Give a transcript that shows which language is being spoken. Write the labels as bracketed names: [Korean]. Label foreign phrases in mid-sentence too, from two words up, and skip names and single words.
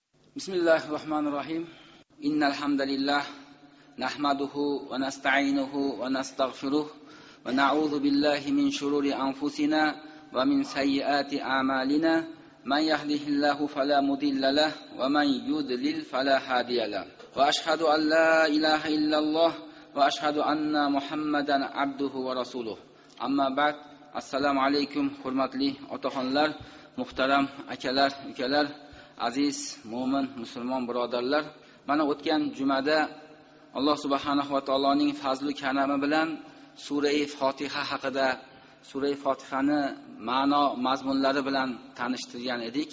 [Arabic] بسم الله الرحمن الرحيم. إن الحمد لله نحمده ونستعينه ونستغفره ونعوذ بالله من شرور أنفسنا ومن سيئات أعمالنا. من يهده الله فلا مضل له ومن يضلل فلا هادي له. وأشهد أن لا إله إلا الله وأشهد أن محمدا عبده ورسوله. أما بعد. [Uzbek] Assalomu alaykum hurmatli otaxonlar, muhtaram akalar, ukalar, aziz mo'min musulmon birodarlar. Mana o'tgan jumada Alloh subhanahu va taoloning fazli karami bilan sura-i Fotiha haqida, sura-i Fotihani ma'no mazmunlari bilan tanishtirgan edik.